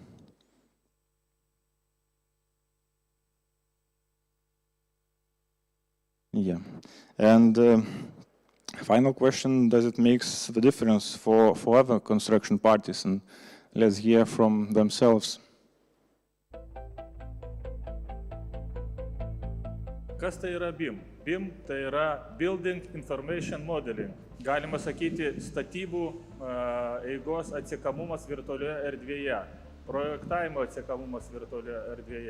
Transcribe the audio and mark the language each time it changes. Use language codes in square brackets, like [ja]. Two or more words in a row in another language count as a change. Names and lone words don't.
[en] Yeah, and final question, does it make the difference for other construction parties? And let's hear from themselves. [lt] Kas tai yra BIM? BIM tai yra [en] Building Information Modeling. [lt] Galima sakyti statybų eigos atsekamumas virtualioje erdvėje, projektavimo atsekamumas virtualioje erdvėje.